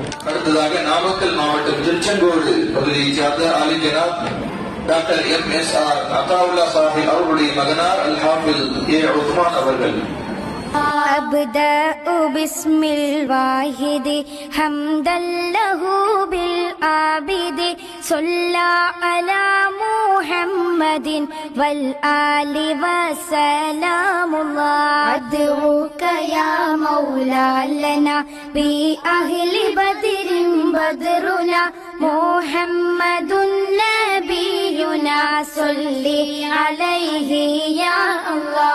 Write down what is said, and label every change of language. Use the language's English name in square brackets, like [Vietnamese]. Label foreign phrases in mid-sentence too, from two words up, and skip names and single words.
[Tamil] அடுத்ததாக நாமக்கல் மாவட்டம் திருச்செங்கோடு பகுதியைச் சார்ந்த ஆலிஜனாப் டாக்டர் MSR அத்தாவுல்லா சாஹிப் அவர்களுடைய மகனார் அல்-ஹாஃபில் ஏ உஸ்மான் அவர்கள். [Arabic] أبدأ بسم الواحد حمدا له بالعابد صلى على محمد والآل وسلام الله. أدعوك يا مولا لنا بأهل بدر بدرنا محمد نبينا صل عليه يا الله.